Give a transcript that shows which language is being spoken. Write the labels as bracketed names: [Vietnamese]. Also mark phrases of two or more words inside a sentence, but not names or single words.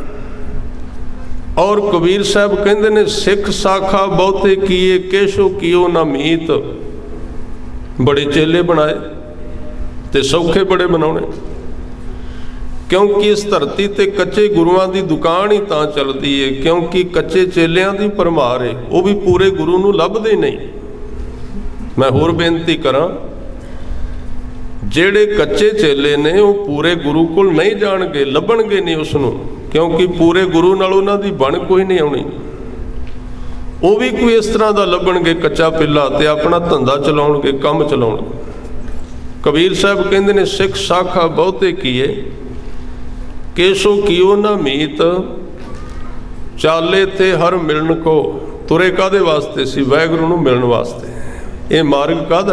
[Punjabi] ਔਰ ਕਬੀਰ ਸਾਹਬ ਕਹਿੰਦੇ ਨੇ ਸਿੱਖ ਸਾਖਾ ਬਹੁਤੇ ਕੀਏ, ਕੇਸ਼ੋ ਕੀਓ ਨਾ ਮੀਤ, ਬੜੇ ਚੇਲੇ ਬਣਾਏ ਤੇ ਸੌਖੇ ਬੜੇ ਬਣਾਨੇ, ਕਿਉਂਕਿ ਇਸ ਧਰਤੀ ਤੇ ਕੱਚੇ ਗੁਰੂਆਂ ਦੀ ਦੁਕਾਨ ਹੀ ਤਾਂ ਚੱਲਦੀ ਹੈ, ਕਿਉਂਕਿ ਕੱਚੇ ਚੇਲਿਆਂ ਦੀ ਪਰਮਾਰ ਹੈ, ਵੋ ਭੀ ਪੂਰੇ ਗੁਰੂ ਨੂੰ ਲੱਭਦੇ ਨਹੀਂ। ਮੈਂ ਹੋਰ ਬੇਨਤੀ ਕਰਾਂ, ਜਿਹੜੇ ਕੱਚੇ ਚੇਲੇ ਨੇ ਵੋ ਪੂਰੇ ਗੁਰੂ ਕੋਲ ਨਹੀਂ ਜਾਣਗੇ, ਲੱਭਣਗੇ ਨਹੀਂ ਉਸਨੂੰ, ਕਿਉਂਕਿ ਪੂਰੇ ਗੁਰੂ ਨਾਲ ਉਨ੍ਹਾਂ ਦੀ ਬਣ ਕੋਈ ਨਹੀਂ ਆਉਣੀ। ਉਹ ਵੀ ਕੋਈ ਇਸ ਤਰ੍ਹਾਂ ਦਾ ਲੱਭਣਗੇ ਕੱਚਾ ਪਿੱਲਾ ਤੇ ਆਪਣਾ ਧੰਦਾ ਚਲਾਉਣਗੇ, ਕੰਮ ਚਲਾਉਣਗੇ। ਕਬੀਰ ਸਾਹਿਬ ਕਹਿੰਦੇ ਨੇ, ਸਿੱਖ ਸਾਖਾ ਬਹੁਤੇ ਕੀਏ, ਕੇਸੋ ਕੀਓ ਨਾ ਮੀਤ, ਚਾਲੇ ਤੇ ਹਰ ਮਿਲਣ ਕੋ। ਤੁਰੇ ਕਾਹਦੇ ਵਾਸਤੇ ਸੀ? ਵਾਹਿਗੁਰੂ ਨੂੰ ਮਿਲਣ ਵਾਸਤੇ। ਇਹ ਮਾਰਗ ਕਾਹਦਾ?